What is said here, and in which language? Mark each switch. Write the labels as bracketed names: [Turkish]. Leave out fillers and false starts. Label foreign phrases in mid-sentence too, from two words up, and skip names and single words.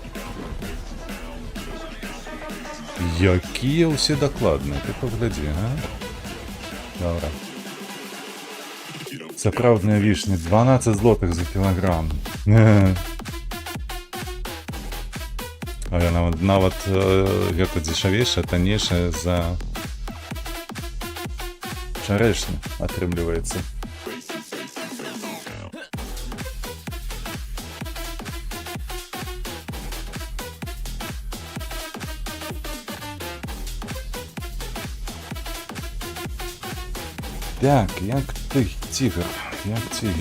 [Ukrainian] Які усі докладні, ти погляди, а? Добре. Справжня вишня, 12 злотих за кілограм. Але навіть гэта дешевейше, таннейше за черешню атрымліваецца. [Belarusian] Так, як ты, тигр, як тигр.